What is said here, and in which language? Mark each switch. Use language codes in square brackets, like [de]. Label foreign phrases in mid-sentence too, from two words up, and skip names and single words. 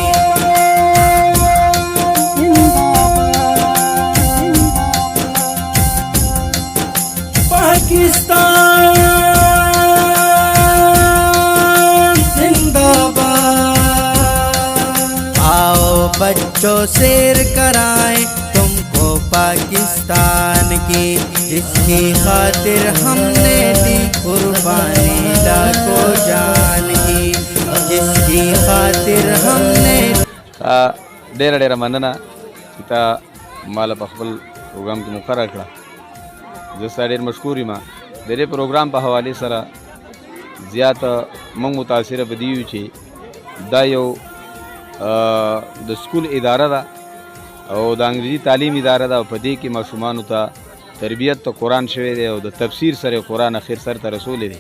[ur] پاکستان زندہ باد، آؤ بچوں سیر کرائیں تم کو پاکستان کی، جس کی خاطر ہم نے دی قربانی لاکھوں جان کی، جس کی خاطر ہم نے [ps] ډیره ډیره مننه چې تا مال په خپل پروګرام کې مقرر کړه، زه ستا ډېر مشکور یم. د دې پروګرام په حوالې سره زیات موږ متاثره په دې یو چې دا یو د سکول اداره ده او د انګریزي تعلیم اداره ده، او په دې کې ماشومانو ته تربیت ته قرآن شوی دی او د تفسیر سره قرآن اخر سر ته رسولی دی.